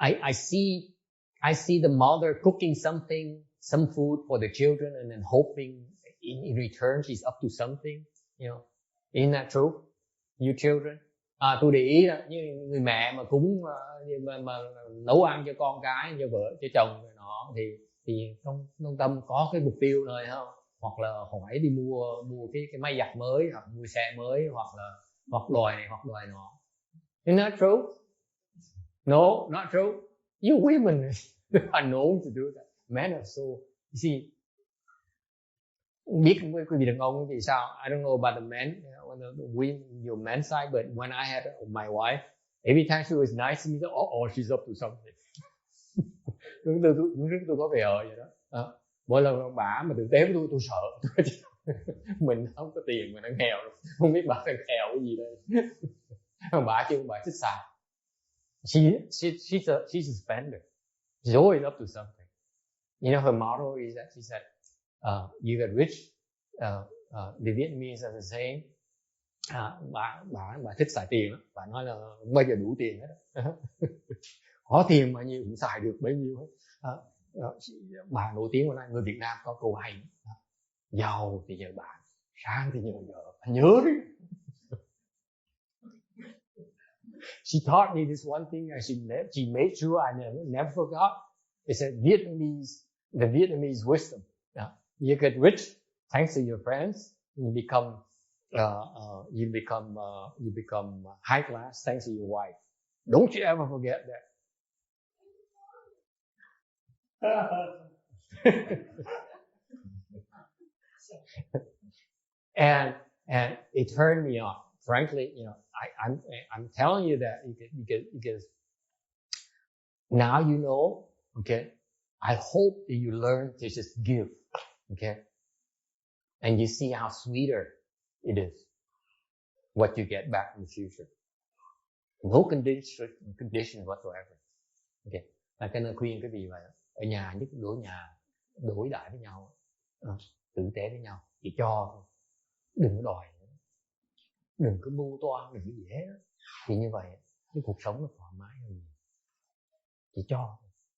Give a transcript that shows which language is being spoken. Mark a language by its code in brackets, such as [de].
[en] I see the mother cooking some food for the children and then hoping in return she's up to something. Isn't that true? You children? [vi] Tôi để ý là như người mẹ mà cúng mà nấu ăn cho con cái, cho vợ, cho chồng rồi nọ thì trong tâm có cái mục tiêu rồi không? Hoặc là hỏi đi mua cái máy giặt mới, hoặc mua xe mới, hoặc đòi này hoặc đòi nọ. [en] Isn't that true? No, not true. You women are known to do that. Men are so. You see, [vi] biết quý vị đàn ông thì sao? [en] I don't know about the men, your men's side, but when I had my wife, every time she was nice to me, she's up to something. [vi] tôi có vẻ vậy đó. Mỗi lần bà mà tử tế với tôi sợ. Mình không có tiền, mình đang nghèo, không biết bà đang nghèo cái gì đây. Bà chứ bà thích xài. [en] She's a spender. She's always up to something. Her motto is that she said, you get rich. The Vietnamese are the same. [vi] Bà thích xài tiền lắm. Bà nói là không bao giờ đủ tiền hết. Có tiền bao nhiêu cũng xài được bấy nhiêu hết. Bà nổi tiếng hôm nay, người Việt Nam có câu hay. Giàu thì nhờ bạn, sang thì nhờ vợ. Bà nhớ đi. [en] She taught me this one thing, and she made sure I never forgot. It's the Vietnamese wisdom. You get rich thanks to your friends. You become high class thanks to your wife. Don't you ever forget that. And it turned me on. Frankly, I'm telling you that because now you know. Okay, I hope that you learn to just give. Okay, and you see how sweeter it is what you get back in the future. No condition whatsoever. [vi] Okay, là cái lời khuyên cái gì vậy? Ở nhà nhất đối đãi với nhau, tử tế với nhau, chỉ cho thôi, đừng có đòi nữa. Đừng có mưu toan, đừng có gì hết. Thì như vậy cái cuộc sống nó thoải mái hơn. Chỉ cho thôi.